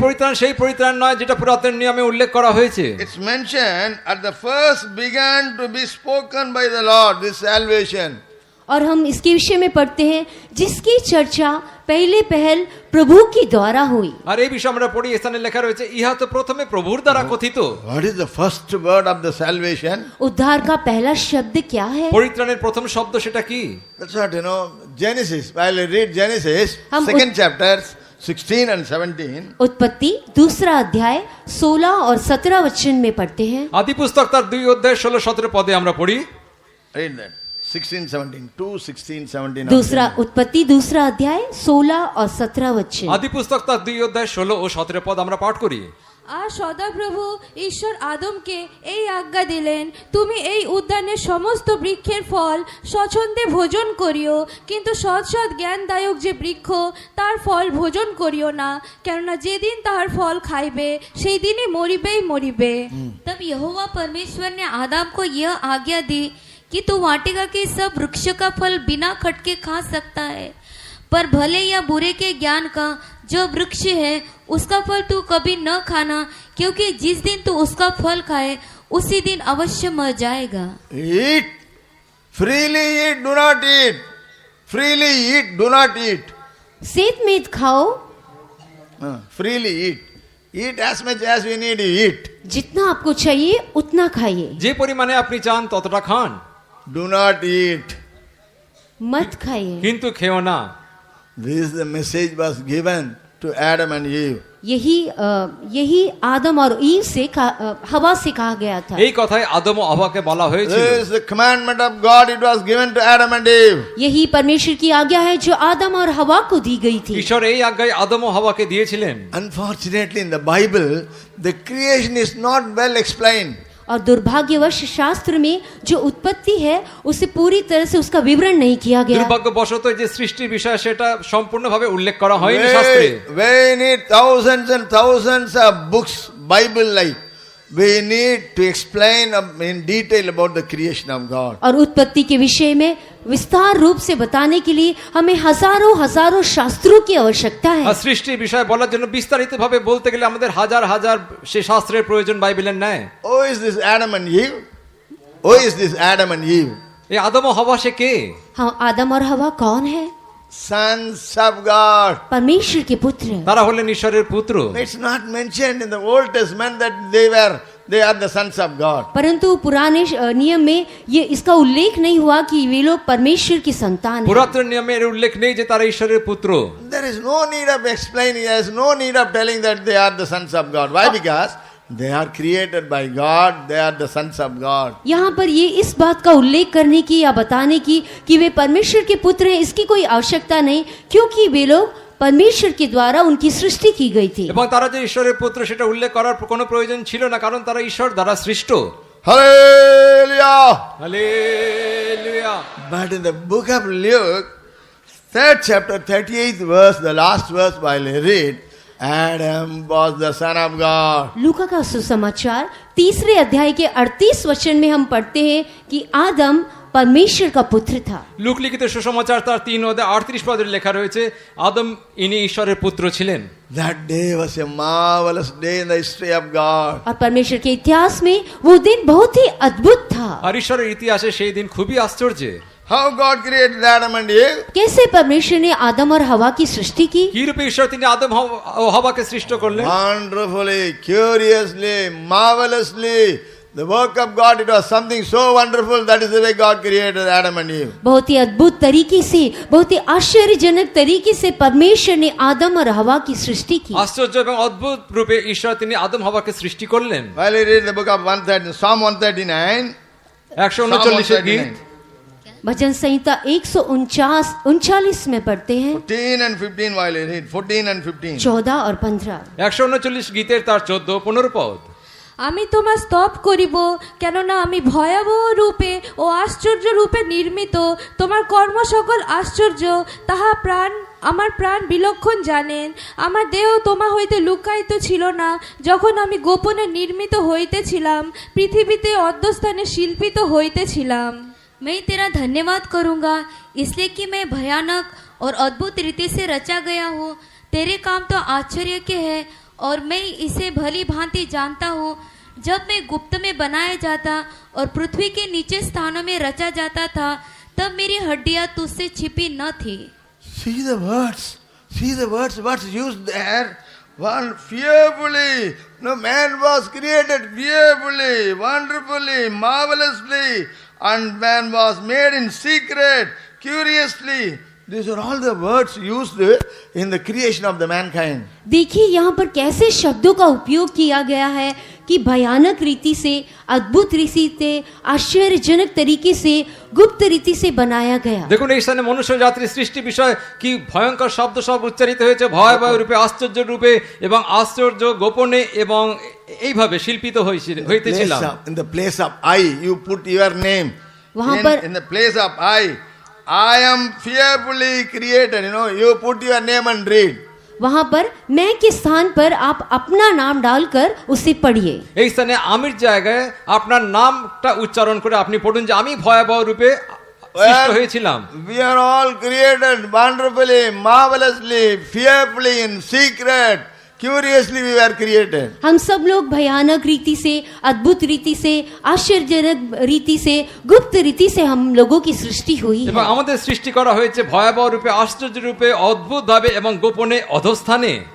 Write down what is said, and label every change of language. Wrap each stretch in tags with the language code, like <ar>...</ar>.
<bn>পরিত্রাণ সেই পরিত্রাণ নয় যেটা পুরাতন নিয়মে উল্লেখ করা হয়েছে।</bn> <en>It's mentioned at the first began to be spoken by the Lord, this salvation.</en> <hi>और हम इसके विषय में पढ़ते हैं जिसकी चर्चा पहले पहल प्रभु के द्वारा हुई।</hi> <bn>আর এই বিষয়ে আমরা পড়ি স্থানে লেখা রয়েছে ইহা তো প্রথমে প্রভুর দ্বারা কথিত।</bn> <en>What is the first word of the salvation?</en> <hi>उद्धार का पहला शब्द क्या है?</hi> <bn>পরিত্রাণের প্রথম শব্দ সেটা কি?</bn> <en>That's what Genesis. While I read Genesis,</en> <hi>हम</hi> <en>second chapter, 16 and 17.</en> <hi>उत्पत्ति दूसरा अध्याय 16 और 17 वचन में पढ़ते हैं।</hi> <bn>আদি পুস্তক তার 2 অধ্যায় 16-17 পদে আমরা পড়ি।</bn> <en>Read that. 16, 17. 2, 16, 17.</en> <hi>दूसरा उत्पत्ति दूसरा अध्याय 16 और 17 वचन।</hi> <bn>আদি পুস্তক তার 2 অধ্যায় 16 ও 17 পদ আমরা পাঠ করি। আর সদাপ্রভু ঈশ্বর আদমকে এই আজ্ঞা দিলেন, তুমি এই উদ্যানের সমস্ত বৃক্ষের ফল স্বচ্ছন্দে ভোজন করিও, কিন্তু সৎ সৎ জ্ঞানদায়ক যে বৃক্ষ তার ফল ভোজন করিও না, কেননা যেদিন তাহার ফল খাইবে সেই দিনই মরিবে।</bn> <hi>तब यहोवा परमेश्वर ने आदम को यह आज्ञा दी कि तू वाटिका के सब वृक्ष का फल बिना खटके खा सकता है, पर भले या बुरे के ज्ञान का जो वृक्ष है उसका फल तू कभी न खाना, क्योंकि जिस दिन तू उसका फल खाए उसी दिन अवश्य मर जाएगा।</hi> <en>Eat. Freely eat, do not eat. Freely eat, do not eat.</en> <hi>सेत मेद खाओ,</hi> <en>Freely eat. Eat as much as we need to eat.</en> <hi>जितना आपको चाहिए उतना खाइए,</hi> <bn>যে পরিমাণে আপনি চান ততটা খান,</bn> <en>Do not eat.</en> <hi>मत खाइए।</hi> <bn>কিন্তু খেও না।</bn> <en>This is the message was given to Adam and Eve.</en> <hi>यही आदम और ईव से हवा से कहा गया था।</hi> <bn>এই কথাই আদম ও হওয়াকে বলা হয়েছিল।</bn> <en>This is the commandment of God. It was given to Adam and Eve.</en> <hi>यही परमेश्वर की आज्ञा है जो आदम और हवा को दी गई थी।</hi> <bn>ঈশ্বর এই আজ্ঞায় আদম ও হওয়াকে দিয়েছিলেন।</bn> <en>Unfortunately, in the Bible, the creation is not well explained.</en> <hi>और दुर्भाग्यवश शास्त्र में जो उत्पत्ति है उसे पूरी तरह से उसका विवरण नहीं किया गया।</hi> <bn>দুর্ভাগ্যবশত যে সৃষ্টির বিষয় সেটা সম্পূর্ণভাবে উল্লেখ করা হয়নি শাস্ত্রে।</bn> <en>We need thousands and thousands of books, Bible like. We need to explain in detail about the creation of God.</en> <hi>और उत्पत्ति के विषय में विस्तार रूप से बताने के लिए हमें हजारों शास्त्रों की आवश्यकता है।</hi> <bn>আর সৃষ্টির বিষয় বলার জন্য বিস্তারিতভাবে বলতে গেলে আমাদের হাজার হাজার সে শাস্ত্রের প্রয়োজন বাইবেলের ন্যায়।</bn> <en>Who is this Adam and Eve? Who is this Adam and Eve?</en> <bn>এই আদম ও হওয়া সে কে?</bn> <hi>हाँ, आदम और हवा कौन है?</hi> <en>Sons of God.</en> <hi>परमेश्वर के पुत्र।</hi> <bn>তারা হলেন ঈশ্বরের পুত্র।</bn> <en>It's not mentioned in the Old Testament that they are the sons of God.</en> <hi>परंतु पुराने नियम में ये इसका उल्लेख नहीं हुआ कि वे लोग परमेश्वर की संतान हैं।</hi> <bn>পুরাতন নিয়মে এর উল্লেখ নেই যে তারা ঈশ্বরের পুত্র।</bn> <en>There is no need of explaining. There is no need of telling that they are the sons of God. Why? Because They are created by God. They are the sons of God.</en> <hi>यहाँ पर ये इस बात का उल्लेख करने की या बताने की कि वे परमेश्वर के पुत्र हैं, इसकी कोई आवश्यकता नहीं, क्योंकि वे लोग परमेश्वर के द्वारा उनकी सृष्टि की गई थी।</hi> <bn>এবং তারা যে ঈশ্বরের পুত্র সেটা উল্লেখ করার কোনো প্রয়োজন ছিল না, কারণ তারা ঈশ্বর দ্বারা সৃষ্ট।</bn> <en>Hallelujah!</en> <bn>Hallelujah.</bn> <en>But in the book of Luke, 3rd chapter, 38th verse, the last verse while I read, Adam was the son of God.</en> <hi>लूका का सुसमाचार 3 अध्याय के 38 वचन में हम पढ़ते हैं कि आदम परमेश्वर का पुत्र था।</hi> <bn>লুক লিখিত সুসমাচার তার 3 অধ্যায় 38 পদে লেখা রয়েছে, আদম ইনি ঈশ্বরের পুত্র ছিলেন।</bn> <en>That day was a marvelous day in the history of God.</en> <hi>और परमेश्वर के इतिहास में वो दिन बहुत ही अद्भुत था।</hi> <bn>আর ঈশ্বরের ইতিহাসে সেই দিন খুবই আশ্চর্য।</bn> <en>How God created Adam and Eve?</en> <hi>कैसे परमेश्वर ने आदम और हवा की सृष्टि की?</hi> <bn>কি রূপে ঈশ্বর তিনি আদম ও হাওয়াকে সৃষ্টি করলেন?</bn> <en>Wonderfully, curiously, marvelously. The work of God, it was something so wonderful. That is the way God created Adam and Eve.</en> <hi>बहुत ही अद्भुत तरीके से, बहुत ही आश्चर्यजनक तरीके से परमेश्वर ने आदम और हवा की सृष्टि की।</hi> <bn>আশ্চর্য এবং অদ্ভুত রূপে ঈশ্বর তিনি আদম হাওয়াকে সৃষ্টি করলেন।</bn> <en>While we read the book of 130, Psalm 139,</en> <bn>139 গীত</bn> <hi>भजन संहिता 139 में पढ़ते हैं</hi> <en>14 and 15 while I read, 14 and 15.</en> <hi>14 और 15।</hi> <bn>139 গীতের তার 14-15 পদ। আমি তোমার স্তব করিব, কেননা আমি ভয়াবহ রূপে ও আশ্চর্য রূপে নির্মিত। তোমার কর্ম সকল আশ্চর্য, তাহা আমার প্রাণ বিলক্ষণ জানেন। আমার দেহ তোমা হইতে লুকায়িত ছিল না, যখন আমি গোপনে নির্মিত হইতেছিলাম, পৃথিবীতে অধ্যস্থানে শিল্পিত হইতেছিলাম।</bn> <hi>मैं तेरा धन्यवाद करूंगा, इसलिए कि मैं भयानक और अद्भुत रीति से रचा गया हूँ। तेरे काम तो आश्चर्य के हैं और मैं इसे भली भांति जानता हूँ। जब मैं गुप्त में बनाया जाता और पृथ्वी के नीचे स्थानों में रचा जाता था, तब मेरी हड्डियां तुझसे छिपी न थी।</hi> <en>See the words, what's used there. One fearfully, no, man was created fearfully, wonderfully, marvelously, and man was made in secret, curiously. These are all the words used in the creation of the mankind.</en> <hi>देखिए यहाँ पर कैसे शब्दों का उपयोग किया गया है कि भयानक रीति से, अद्भुत रीति से, आश्चर्यजनक तरीके से, गुप्त रीति से बनाया गया।</hi> <bn>দেখুন এই স্থানে মনুষ্য জাতির সৃষ্টি বিষয় কি ভয়ঙ্কর শব্দ সব উচ্চারিত হয়েছে, ভয়াবহ রূপে, আশ্চর্য রূপে এবং আশ্চর্য গোপনে এবং এইভাবে শিল্পিত হইতেছিলাম।</bn> <en>In the place of I, you put your name.</en> <hi>वहाँ पर</hi> <en>In the place of I am fearfully created. You put your name and read.</en> <hi>वहाँ पर मैं के स्थान पर आप अपना नाम डालकर उसे पढ़िए।</hi> <bn>এই স্থানে আমির জায়গায় আপনার নামটা উচ্চারণ করে আপনি পড়ুন যে আমি ভয়াবহ রূপে সৃষ্ট হয়েছিলাম।</bn> <en>We are all created wonderfully, marvelously, fearfully, in secret. Curiously we were created.</en> <hi>हम सब लोग भयानक रीति से, अद्भुत रीति से, आश्चर्यजनक रीति से, गुप्त रीति से हम लोगों की सृष्टि हुई</hi> <bn>এবং</bn> <hi>है।</hi> <bn>আমাদের সৃষ্টি করা হয়েছে ভয়াবহ রূপে, আশ্চর্য রূপে, অদ্ভুতভাবে এবং গোপনে অধস্থানে।</bn>